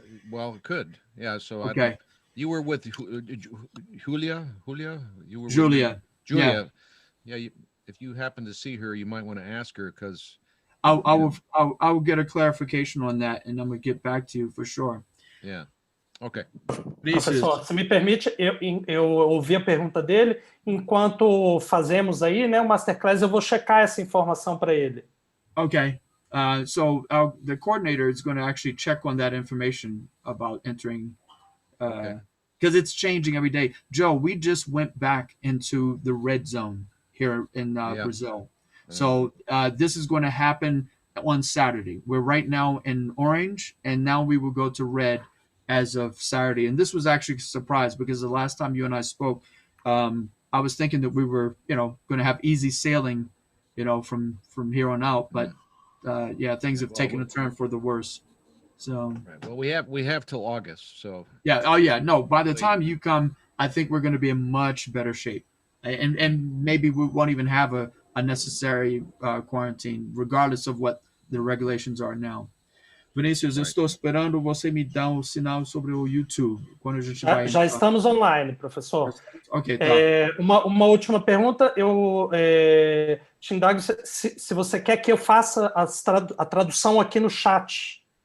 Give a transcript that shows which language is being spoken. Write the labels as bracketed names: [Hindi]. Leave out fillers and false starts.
[English] Well, it could. Yeah. So okay. You were with Julia. You were Julia. Julia. Yeah. If you happen to see her, you might want to ask her because I will get a clarification on that, and I'm gonna get back to you for sure. Yeah. Ok. [Portuguese] Professor, se me permite, eu ouvi a pergunta dele. Enquanto fazemos aí, né, o Masterclass, eu vou checar essa informação para ele. [English] Okay. So the coordinator is going to actually check on that information about entering, because it's changing every day. Joe, we just went back into the red zone here in Brazil. So this is going to happen on Saturday. We're right now in orange, and now we will go to red as of Saturday. And this was actually a surprise because the last time you and I spoke, I was thinking that we were, going to have easy sailing, from here on out. But things have taken a turn for the worse. So well, we have till August. So no. By the time you come, I think we're going to be in much better shape, and maybe we won't even have a necessary quarantine, regardless of what the regulations are now. [Portuguese] Vinícius, eu estou esperando você me dar um sinal sobre o YouTube. Quando a gente vai... Já estamos online, professor. Ok, tá. Uma última pergunta. Eu te indago se você quer que eu faça a tradução aqui no chat.